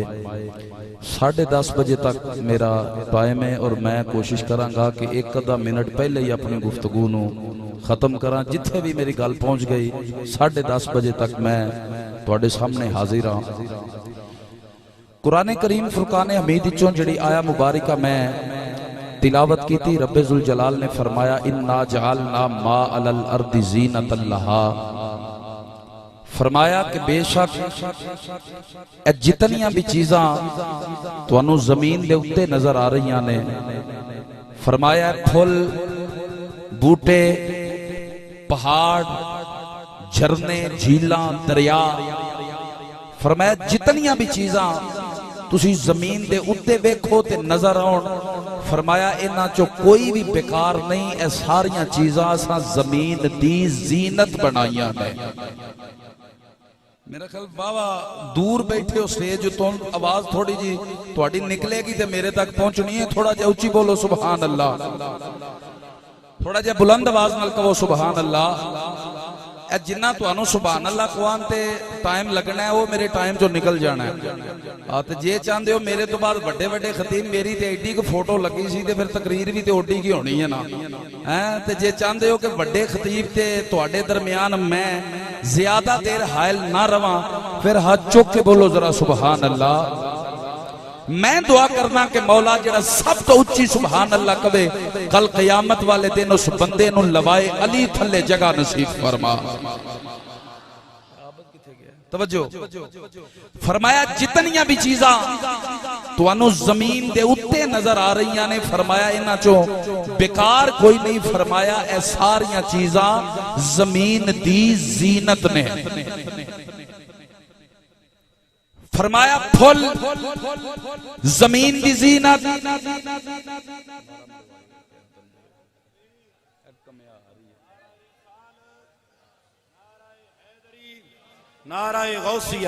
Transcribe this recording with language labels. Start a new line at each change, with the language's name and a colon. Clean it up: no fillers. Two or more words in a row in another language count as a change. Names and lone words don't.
Punjabi: 10:30 بجے تک میرا ٹائم ہے اور میں کوشش کراں گا کہ ایک آدھا منٹ پہلے ہی اپنی گفتگو نو ختم کراں، جتھے بھی میری گل پہنچ گئی 10:30 بجے تک میں تواڈے سامنے حاضر ہاں۔ قرآن کریم فرقان حمید وچوں جڑی آیا مبارکہ میں تلاوت کی تھی، رب ذوالجلال نے فرمایا
Arabic: انا جعلنا ما علی الارض زینۃ لہا،
Punjabi: فرمایا کہ بے شک جتنیاں بھی چیزاں تانوں زمین دے اتے نظر آ رہی نے، فرمایا پھل بوٹے پہاڑ جھرنے جھیلاں دریا، فرمایا جتنیاں بھی چیزاں تسی زمین دے اتے ویکھو تے نظر آؤن، فرمایا انہاں چو کوئی بھی بیکار نہیں، اے ساریاں چیزاں اساں زمین دی زینت بنائیاں نے۔ میرا خیال بابا دور بیٹھے ہو سٹیج تو آواز تھوڑی جی تھوڑی نکلے گی تے میرے تک پہنچنی ہے، تھوڑا جا اونچی بولو سبحان اللہ، تھوڑا جا بلند آواز نال کہو سبحان اللہ۔ اے جنہ تانوں سبحان اللہ کوان تے ٹائم لگنا ہے وہ میرے ٹائم جو نکل جانا ہے تے جے چاہندے ہو میرے تو بعد بڑے بڑے خطیب میری تے ایڈی کو فوٹو لگی سی تے پھر تقریر بھی تے اوڈی کی ہونی ہے نا تے جے چاہندے ہو کہ بڑے خطیب تے تواڈے درمیان میں زیادہ دیر حائل نہ رواں پھر ہاتھ چوک کے بولو ذرا سبحان اللہ. میں دعا کرنا کہ مولا جڑا سب تو اچھی سبحان اللہ کہے کل قیامت والے دن اس بندے نو لوائے علی تھلے جگہ نصیب فرما. توجہ فرمایا جتنیاں بھی چیزاں تانوں زمین دے اتے نظر آ رہی نے فرمایا انہاں چوں بیکار کوئی نہیں فرمایا اے ساریاں چیزاں زمین دی زینت نے. فرمایا پھل زمین دی زینت نعرہ غوثیہ.